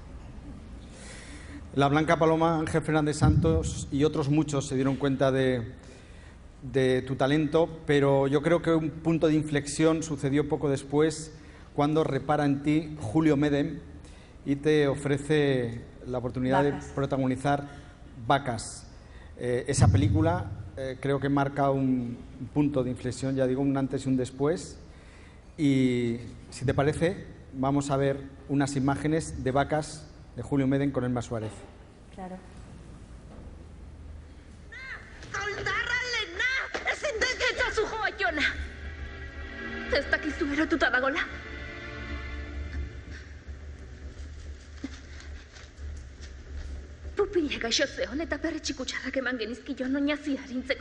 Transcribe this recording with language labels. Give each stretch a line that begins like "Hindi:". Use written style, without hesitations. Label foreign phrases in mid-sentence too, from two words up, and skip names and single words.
Spanish: La Blanca Paloma, Ángel Fernández Santos y otros muchos se dieron cuenta de tu talento, pero yo creo que un punto de inflexión sucedió poco después, cuando repara en ti Julio Medem y te ofrece la oportunidad de protagonizar Vacas. Esa película creo que marca un punto de inflexión, ya digo, un antes y un después. Y si te parece, vamos a ver unas imágenes de Vacas de Julio Medem con Emma Suárez. Claro.
Basque: Ez dakizu erotuta dagola. Pupile gaixo zeon eta perretxi kutxarrak eman genizkion oinazi arintzeko.